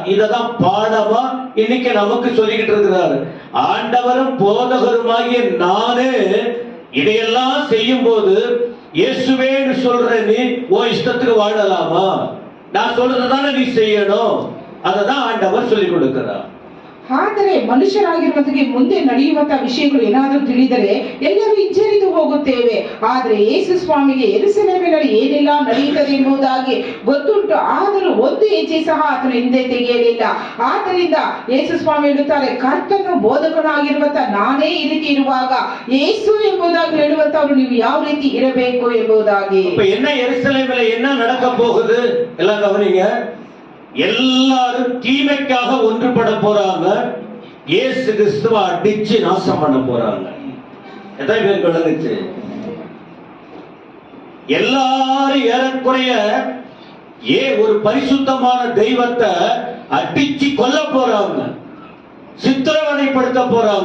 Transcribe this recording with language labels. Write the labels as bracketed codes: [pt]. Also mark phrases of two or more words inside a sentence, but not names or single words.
[ta] இததான் பாடமா இன்னைக்கு நமக்கு சொல்லிக்கிட்டு இருக்கிறார். ஆண்டவரும் போதகருமாகிய நானே இதையெல்லாம் செய்யும் போது இயேசுவேன்னு சொல்ற நீ உன் இஷ்டத்துக்கு வாழலாமா? நான் சொல்றதுதானே நீ செய்யணும். அததான் ஆண்டவர் சொல்லிக் கொடுக்கிறார். [kn] ಆದರೆ ಮನುಷ್ಯರಾಗಿರುವುದಕ್ಕೆ ಮುಂದೆ ನಡೆಯುವಂತಹ ವಿಷಯಗಳು ಏನಾದರೂ ತಿಳಿದರೆ ಎಲ್ಲರೂ ಹಿಂಜರಿದು ಹೋಗುತ್ತೇವೆ. ಆದರೆ ಯೇಸು ಸ್ವಾಮಿಗೆ ಯೆರೂಸಲೇಮಿನಲ್ಲಿ ಏನೆಲ್ಲ ನಡೆಯುತ್ತದೆ ಎಂಬುದಾಗಿ ಗೊತ್ತುಂಟು. ಆದರೂ ಒಂದು ಹೆಜ್ಜೆ ಸಹ ಆತನು ಹಿಂದೆ ತೆಗೆಯಲಿಲ್ಲ. ಆದ್ದರಿಂದ ಯೇಸು ಸ್ವಾಮಿ ಹೇಳುತ್ತಾರೆ, ಕರ್ತನು ಬೋಧಕನಾಗಿರುವಂತಹ ನಾನೇ ಈ ರೀತಿ ಇರುವಾಗ ಯೇಸು ಎಂಬುದಾಗಿ ಹೇಳುವಂತವರು ನೀವು ಯಾವ ರೀತಿ ಇರಬೇಕು ಎಂಬುದಾಗಿ. [ta] என்ன எருசலேமில் என்ன நடக்க போகுது எல்லாம் கவனிங்க. எல்லாரும் தீமைக்காக ஒன்றுபட போறாங்க. இயேசு கிறிஸ்துவை அடிச்சு நாசம் பண்ண போறாங்க. எத்தனை பேருக்கு விளங்குச்சு? எல்லாரும் ஏறக்குறைய ஒரு பரிசுத்தமான தெய்வத்தை அடிச்சு கொல்ல போறாங்க, சித்திரவதைப்படுத்த போறாங்க.